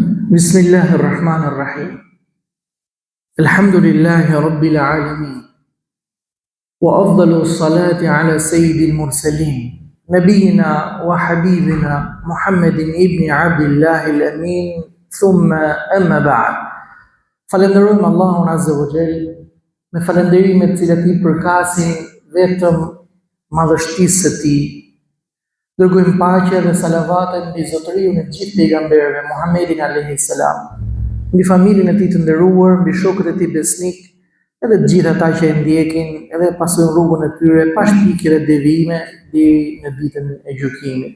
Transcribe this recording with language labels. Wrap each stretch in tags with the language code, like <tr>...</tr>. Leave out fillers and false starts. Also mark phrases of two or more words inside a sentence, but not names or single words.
<ar>بسم الله الرحمن الرحيم الحمد لله رب العالمين وأفضل الصلاة على سيد المرسلين نبينا وحبيبنا محمد ابن عبد الله الأمين ثم أما بعد</ar> <sq>falenderojmë Allahun</sq> <ar>عز وجل</ar> <sq>me falenderimet të cilat I përkasin vetëm madhështisë së Tij. Dërgojmë paqe dhe salavatet mbi zotëriun e gjithë pejgamberëve, Muhammedin</sq> <ar>عليه السلام,</ar> <sq>mbi familjen e tij të nderuar, mbi shokët e tij besnik, edhe të gjithë ata që e ndjekin edhe pasojnë rrugën e tyre pa shpikje dhe devijime deri në ditën e gjykimit.</sq>